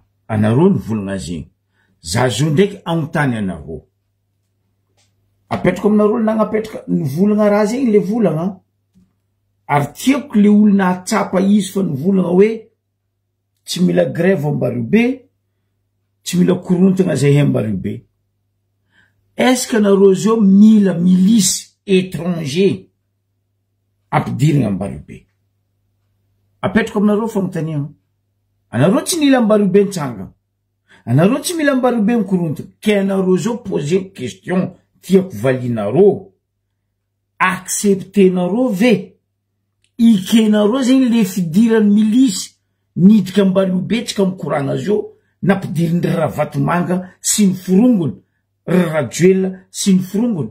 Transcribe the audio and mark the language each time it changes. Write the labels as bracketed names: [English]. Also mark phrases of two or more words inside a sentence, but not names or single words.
[Malagasy] Anareo nivolagna zegny. Za zo ndraiky agnontany anareo. Apetrako aminareo nagnapetraka nivolagna raha zegny le volagna. Ary tiako le olona atsapa izy fa nivolagna hoe tsy mila grève ambario be, tsy mila korontana zay ambario be. Est-ce que anareo zao mila [French] milice étranger [Malagasy] ampidirigna ambario be? Apetrako aminareo fagnontaniagna. Anareo tsy nila ambario be ntsanga. Anareo tsy mila ambario be mikorontana. Ke anareo zao [French] poser question [Malagasy] tiako valinareo. Acceptenareo ve? Ikenareo zegny le fidirany milice nidika ambario be tsika mikoragna zao nampidirindry Ravatomanga sy ny forongony, Rajoelina sy ny forongony.